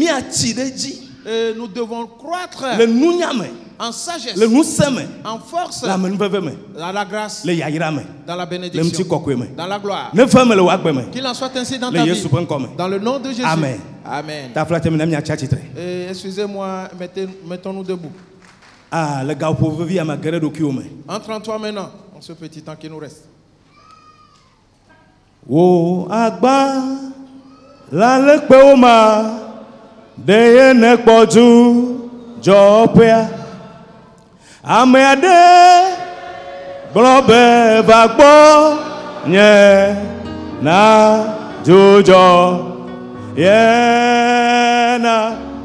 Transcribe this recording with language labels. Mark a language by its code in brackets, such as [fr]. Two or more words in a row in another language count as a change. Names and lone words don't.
[fr] Et nous devons croître en sagesse, en force, dans la grâce, dans la bénédiction, dans la gloire. Qu'il en soit ainsi dans ta vie. Dans le nom de Jésus. Amen. Amen. Excusez-moi, mettons-nous debout. Entre en toi maintenant, en ce petit temps qui nous reste. [ee] Wo agba la lekpe wo ma de ye ne kpɔdu dzɔƒea ame aɖe gblɔ be va gbɔ nye na dzodzɔ ye na